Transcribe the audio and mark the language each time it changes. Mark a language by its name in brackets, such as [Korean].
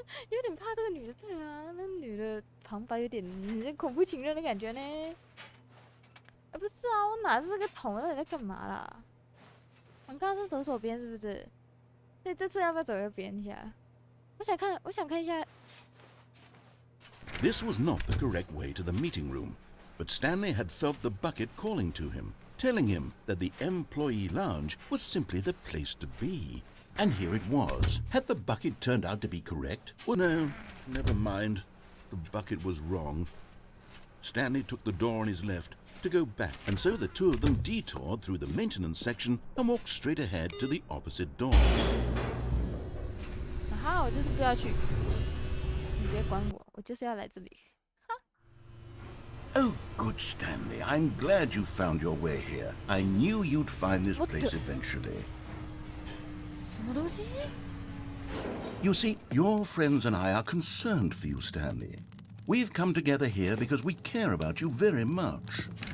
[Chinese] 有点怕这个女的，对啊，那女的旁白有点恐怖情人的感觉呢。不是啊，我拿着这个桶，到底在干嘛啦？我们刚刚是走左边是不是？所以这次要不要走右边一下？我想看一下。 [English] This was not the correct way to the meeting room, but Stanley had felt the bucket calling to him, telling him that the employee lounge was simply the place to be. And here it was. Had the bucket turned out to be correct? Well, no, never mind. The bucket was wrong. Stanley took the door on his left to go back, and so the two of them detoured through the maintenance section and walked straight ahead to the opposite door. [Chinese] 哈，我就是不要去，你别管我，我就是要来这里。 [English] Oh, good, Stanley. I'm glad you found your way here. I knew you'd find this place eventually. [Chinese] 什么东西？ [English] You see, your friends and I are concerned for you, Stanley. We've come together here because we care about you very much.